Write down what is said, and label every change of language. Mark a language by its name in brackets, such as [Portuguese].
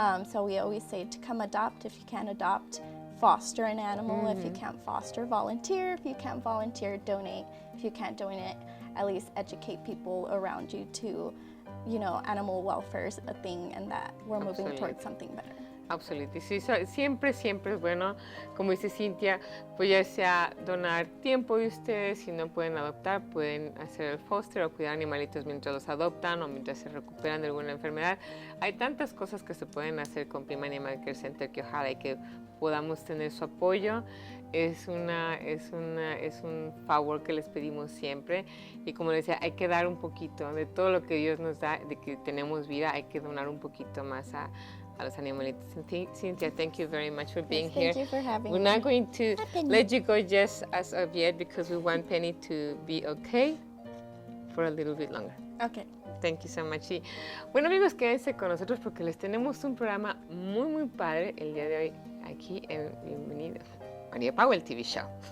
[English] So we always say to come adopt if you can adopt. Foster an animal. If you can't foster, volunteer. If you can't volunteer, donate. If you can't donate, at least educate people around you to, you know, animal welfare is a thing, and that we're moving towards something better. Absolutely. [Spanish] Sí, siempre es bueno, como dice Cintia, pues ya sea donar tiempo de ustedes, si no pueden adoptar, pueden hacer el foster o cuidar animalitos mientras los adoptan o mientras se recuperan de alguna enfermedad. Hay tantas cosas que se pueden hacer con Pima Animal Care Center que ojalá y que podamos tener su apoyo. Es un favor que les pedimos siempre, y como les decía, hay que dar un poquito de todo lo que Dios nos da, de que tenemos vida, hay que donar un poquito más a los animalitos. [English] Cynthia, thank you very much for being here. Thank you for having me. We're not going to Penny. let you go just as of yet, because we want Penny to be okay for a little bit longer. Okay. Thank you so much. [Spanish] Y, bueno, amigos, quédense con nosotros porque les tenemos un programa muy, muy padre el día de hoy aquí en Bienvenidos María Powell TV Show.